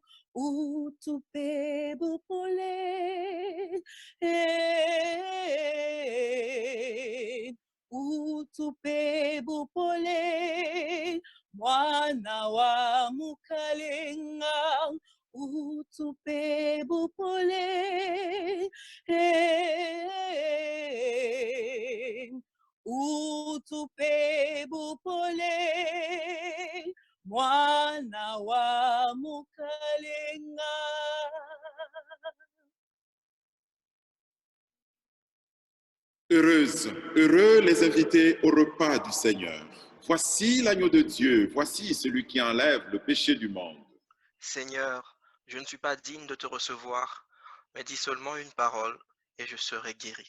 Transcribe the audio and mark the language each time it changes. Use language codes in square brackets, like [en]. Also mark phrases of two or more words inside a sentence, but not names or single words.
[lua] Utupe bupole, utupe bupole, mwana wa mukalenga, utupe bupole, utupe bupole, mwana wa mukalenga. [fr] Heureux les invités au repas du Seigneur. Voici l'agneau de Dieu, voici celui qui enlève le péché du monde. Seigneur, je ne suis pas digne de te recevoir, mais dis seulement une parole et je serai guéri.